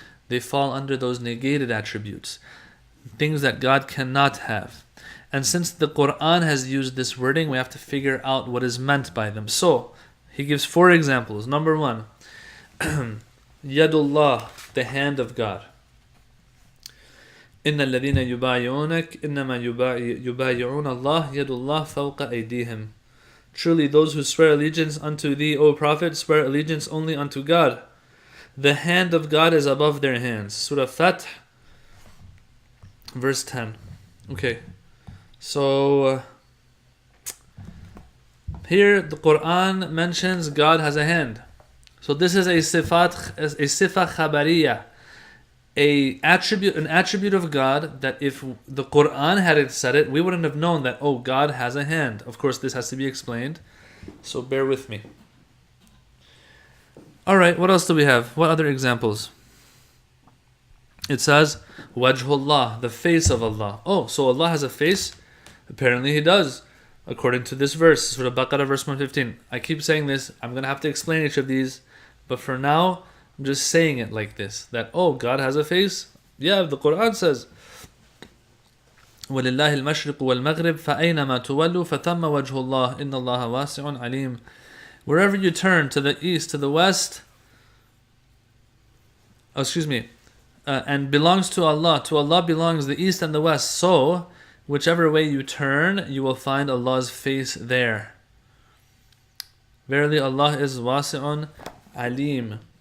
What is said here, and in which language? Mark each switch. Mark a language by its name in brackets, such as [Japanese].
[English] They fall under those negated attributes, things that God cannot have. And since the Quran has used this wording, we have to figure out what is meant by them. So, he gives 4 examples. Number 1. Yadullah, the hand of God. [Arabic] إن الذين يبايعونك إنما يبايعون الله يد الله فوق أيديهم. [English] Truly, those who swear allegiance unto thee, O Prophet, swear allegiance only unto God. The hand of God is above their hands. Surah Fath, verse 10. Okay, so here the Quran mentions God has a hand. So this is a sifa khabariyah, an attribute of God that if the Quran hadn't said it, we wouldn't have known that, oh, God has a hand. Of course, this has to be explained, so bear with me. Alright, what else do we have? What other examples? It says, Wajhullah, the face of Allah. Oh, so Allah has a face? Apparently He does, according to this verse, Surah Baqarah, verse 115. I keep saying this, I'm going to have to explain each of these, but for now, I'm just saying it like this, that, oh, God has a face? Yeah, the Quran says, [Arabic] وَلِلَّهِ الْمَشْرِقُ وَالْمَغْرِبُ فَأَيْنَمَا تُوَلُّوا فَثَمَّ وَجْهُ اللَّهِ إِنَّ اللَّهَ وَاسِعٌ عَلِيمٌ. [English] Wherever you turn, to the east, to the west, and belongs to Allah. To Allah belongs the east and the west. So, whichever way you turn, you will find Allah's face there. Verily, Allah is wasi'un alim.